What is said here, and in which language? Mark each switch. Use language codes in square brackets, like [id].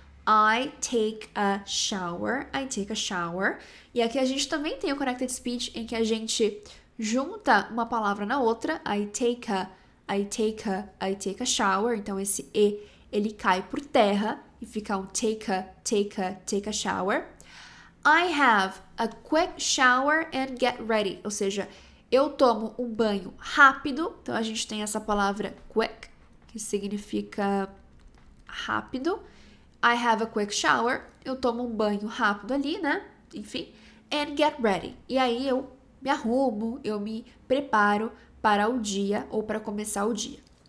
[en] I take a shower. [pt] E aqui a gente também tem o connected speech em que a gente junta uma palavra na outra. I take a shower. Então esse E ele cai por terra e fica um [en] take a shower. I have a quick shower and get ready. [pt] Ou seja, eu tomo um banho rápido. Então, a gente tem essa palavra quick, que significa rápido. [en] I have a quick shower. [pt] Eu tomo um banho rápido ali, né? Enfim. [en] And get ready. [pt] E aí, eu me arrumo, eu me preparo para o dia ou para começar o dia.